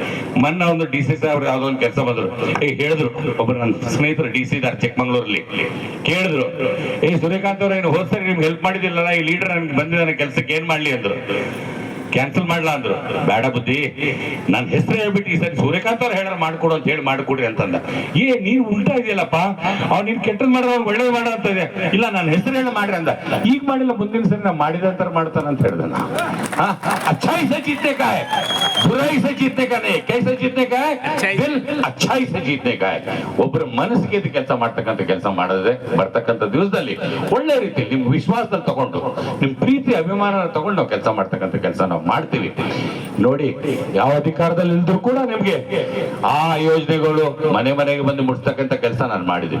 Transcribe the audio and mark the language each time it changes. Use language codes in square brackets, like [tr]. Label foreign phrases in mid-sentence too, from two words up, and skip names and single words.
[kn] ಮೊನ್ನೆ ಒಂದು DC ಸಾಹೇಬ್ರು ಯಾವ್ದೋ ಒಂದು ಕೆಲಸ ಬಂದ್ರು, ಹೇಳಿದ್ರು, ಒಬ್ರು ನನ್ನ ಸ್ನೇಹಿತರು DC ಇದಾರೆ ಚಿಕ್ಕಮಂಗ್ಳೂರಲ್ಲಿ, ಕೇಳಿದ್ರು, ಸೂರ್ಯಕಾಂತ್ ಅವ್ರ ಏನು ಹೋದ್ ಸರಿ ನಿಮ್ಗೆ ಹೆಲ್ಪ್ ಮಾಡಿದಿಲ್ಲ, ಈ ಲೀಡರ್ ನನ್ಗೆ ಬಂದಿದ್ದಾನೆ ಕೆಲ್ಸಕ್ಕೆ, ಏನ್ ಮಾಡ್ಲಿ ಅಂದ್ರು. ಕ್ಯಾನ್ಸಲ್ ಮಾಡ್ಲಾ ಅಂದ್ರು. ಬೇಡ ಬುದ್ಧಿ, ನನ್ನ ಹೆಸರು ಹೇಳ್ಬಿಟ್ಟು ಈ ಸರಿ ಸೂರ್ಯಕಾಂತ್ ಅವ್ರು ಹೇಳಾರ ಮಾಡ್ಕೊಡು ಅಂತ ಹೇಳಿ ಮಾಡ್ಕೊಡ್ರಿ ಅಂತಂದ. ನೀನ್ ಉಲ್ಟಾ ಇದೆಯಲ್ಲಪ್ಪ, ಅವ್ನು ನೀನ್ ಕೆಟ್ಟದ್ ಮಾಡಿದ್ರೆ ಅವ್ನು ಒಳ್ಳೇದು ಮಾಡ ಅಂತ ಇದೆ. ಇಲ್ಲ, ನನ್ನ ಹೆಸರು ಹೇಳಿ ಮಾಡ್ರಿ ಅಂದ. ಈಗ ಮಾಡಿಲ್ಲ, ಮುಂದಿನ ಸರಿ ನಾ ಮಾಡಿದಂತ ಮಾಡ್ತಾನೆ ಅಂತ ಹೇಳ್ದ. [hi] अच्छाई से जीतने का है, बुराई से जीतने का नहीं. कैसे जीतने का है? दिल अच्छाई से जीतने का है. [kn] ಒಬ್ಬರ ಮನಸ್ಸಿಗೆ ಕೆಲಸ ಮಾಡ್ತಕ್ಕಂಥ ಕೆಲಸ ಮಾಡಿದ್ರೆ ಬರ್ತಕ್ಕಂಥ ದಿವಸದಲ್ಲಿ ಒಳ್ಳೆ ರೀತಿ ನಿಮ್ ವಿಶ್ವಾಸದಲ್ಲಿ ತಗೊಂಡು, ನಿಮ್ ಪ್ರೀತಿ ಅಭಿಮಾನ ತಗೊಂಡು ನಾವು ಕೆಲಸ ಮಾಡ್ತಕ್ಕಂಥ ಕೆಲಸ ನಾವು ಮಾಡ್ತೀವಿ. ನೋಡಿ, ಯಾವ ಅಧಿಕಾರದಲ್ಲಿ ಇಲ್ದ್ರು ಕೂಡ ನಿಮ್ಗೆ ಆ ಯೋಜನೆಗಳು ಮನೆ ಮನೆಗೆ ಬಂದು ಮುಟ್ಸ್ತಕ್ಕಂಥ ಕೆಲಸ ನಾನು ಮಾಡಿದ್ವಿ.